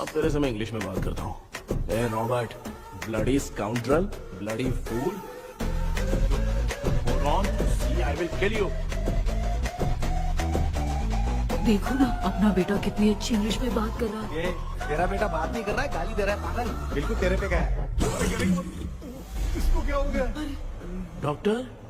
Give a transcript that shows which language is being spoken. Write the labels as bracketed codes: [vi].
[hi] अब तेरे से मैं इंग्लिश में बात करता हूँ [en] ए Robert bloody scoundrel bloody fool Hold on, see, I will kill you. [hi] देखो ना अपना बेटा कितनी अच्छी इंग्लिश में बात कर रहा है ये तेरा बेटा बात नहीं कर रहा है गाली दे रहा है पागल बिल्कुल तेरे पे गया इसको क्या हो गया डॉक्टर